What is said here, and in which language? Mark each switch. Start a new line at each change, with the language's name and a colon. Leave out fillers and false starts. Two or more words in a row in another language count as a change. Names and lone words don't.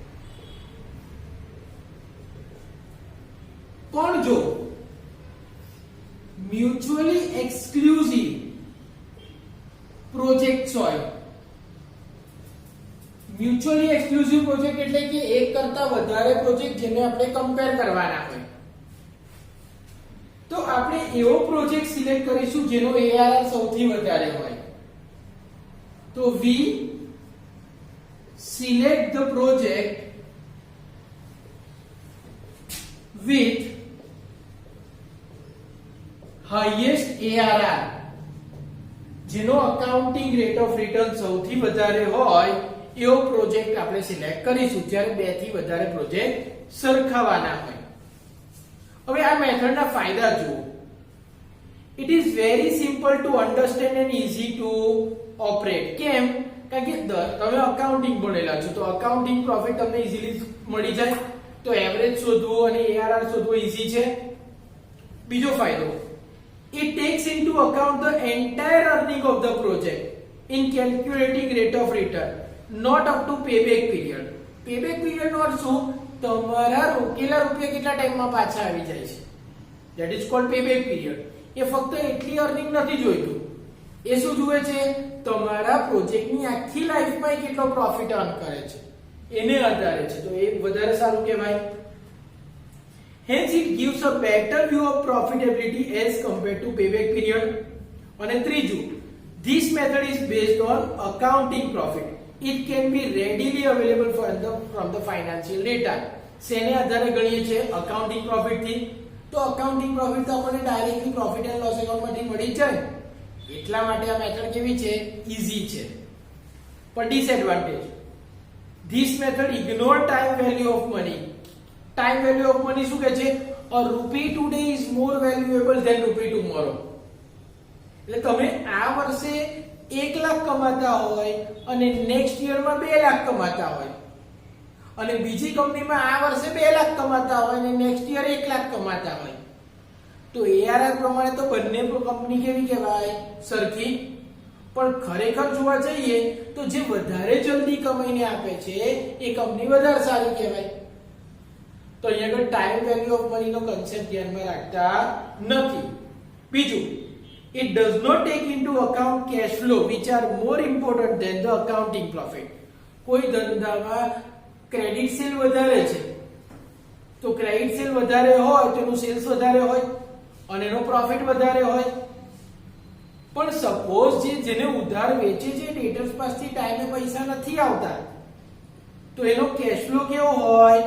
Gujarati: પણ જો
English: mutually exclusive projects
Gujarati: હોય,
English: mutually exclusive project
Gujarati: એટલે કે એક કરતા વધારે પ્રોજેક્ટ જેને આપણે કમ્પેર કરવાના હોય, તો આપણે એવો પ્રોજેક્ટ સિલેક્ટ કરીશું જેનો ARR સૌથી વધારે હોય.
English: તો we select the project with highest ARR,
Gujarati: જેનો
English: accounting rate of return
Gujarati: સૌથી વધારે હોય એવો પ્રોજેક્ટ આપણે સિલેક્ટ કરીશું જ્યારે બે થી વધારે પ્રોજેક્ટ સરખાવાના હોય. હવે આ મેથડના ફાયદા જુઓ.
English: It is very simple to understand and easy to operate.
Gujarati: કેમ? કારણ કે તમે અકાઉન્ટિંગ ભણેલા છો તો
English: accounting profit
Gujarati: તમને ઈઝીલી મળી જાય, તો એવરેજ શોધવું અને ARR શોધવું ઈઝી છે. બીજો ફાયદો,
English: it takes into account the entire earning of the project in calculating rate of return, not up to payback period. Payback period
Gujarati: નો અર્થ શું? તમારા રોકેલા રૂપિયા કેટલા ટાઈમમાં પાછા આવી જાય છે,
English: that is called payback period.
Gujarati: એ ફક્ત એટલી અર્નિંગ નથી જોઈતું, એ શું જુએ છે? તમારા પ્રોજેક્ટની આખી લાઈફમાં કેટલો પ્રોફિટ અર્ન કરે છે એને આધારે છે, તો એ વધારે સારું કહેવાય.
English: Hence it gives a better view of profitability as compared to payback period.
Gujarati: અને ત્રીજું,
English: this method is based on accounting profit. It can be readily available from the financial data.
Gujarati: શેને આધારે ગણીએ છે?
English: accounting profit
Gujarati: થી. તો
English: accounting profit
Gujarati: તો આપણને
English: directly profit and loss account
Gujarati: માંથી મળી જાય, એટલા માટે આ મેથડ કેવી છે? ઈઝી છે. પણ ડિસએડવાન્ટેજ,
English: this method ignore time value of money. Time value of money
Gujarati: શું કહે છે?
English: a rupee today is more valuable than rupee tomorrow.
Gujarati: એટલે તમે આ વર્ષે 1 લાખ કમાતા હોય અને નેક્સ્ટ યરમાં 2 લાખ કમાતા હોય, અને બીજી કંપનીમાં આ વર્ષે 2 લાખ કમાતા હોય અને
English: next year
Gujarati: 1 લાખ કમાતા હોય, તો ARR પ્રમાણે તો બંને કંપની કેવી કહેવાય? સરખી. પણ ખરેખર જોવા જઈએ તો જે વધારે જલ્દી કમાઈને આપે છે એ કંપની વધારે સારી કહેવાય. તો અહીંયા આગળ
English: time value of money
Gujarati: નો કન્સેપ્ટ ધ્યાનમાં રાખતા નથી. બીજું,
English: it does not take into account cash flow which are more important than the accounting profit.
Gujarati: કોઈ ધંધામાં
English: credit sale
Gujarati: વધારે છે તો
English: credit sale
Gujarati: વધારે હોય તો એનું સેલ્સ વધારે હોય અને એનો પ્રોફિટ વધારે હોય. પણ સપોઝ જેને ઉધાર વેચે છે ડેટર્સ પાસેથી ટાઈમે પૈસા નથી આવતા તો એનો
English: cash flow
Gujarati: કેવો હોય?